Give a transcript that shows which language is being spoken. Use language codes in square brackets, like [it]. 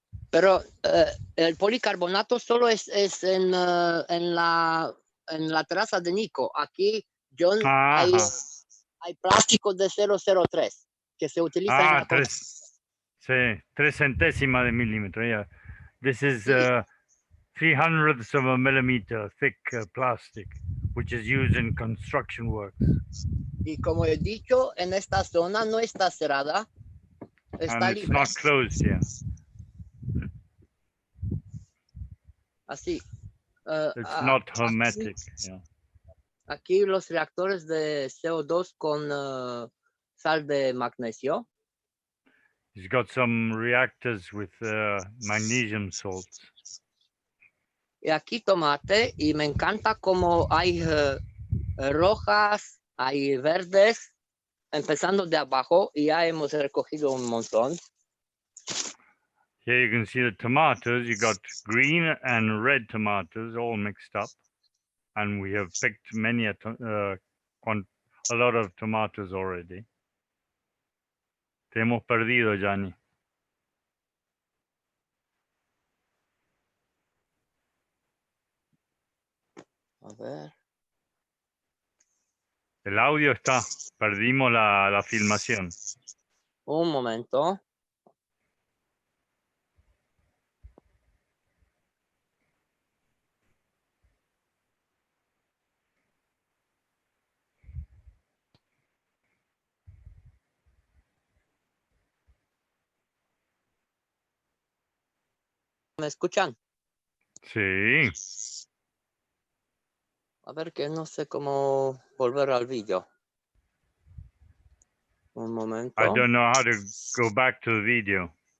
[es] Pero el policarbonato solo es en la terraza de Nico. Aquí, John, hay plásticos de 003 que se utilizan en la 3 centésimas de milímetro. [en] Yeah. This is [es] Sí. [en] 300ths of a millimeter thick plastic, which is used in construction works. [es] Y como he dicho, en esta zona no está cerrada, está [en] And it's [es] libre. [en] not closed here. [es] Así. [en] It's not hermetic. Yeah. [es] Aquí los reactores de CO2 con sal de magnesio. [en] It's got some reactors with magnesium salts. [es] Y aquí tomate, y me encanta como hay rojas, hay verdes, empezando de abajo, y ya hemos recogido un montón. [en] Here you can see the tomatoes. You got green and red tomatoes all mixed up, and we have picked many a lot of tomatoes already. [es] Te hemos perdido, Gianni. A ver. El audio está. Perdimos la filmación. Un momento. ¿Me escuchan? Sí. A ver, que no sé cómo volver al vídeo. Un momento. [en] I don't know how to go back to the video.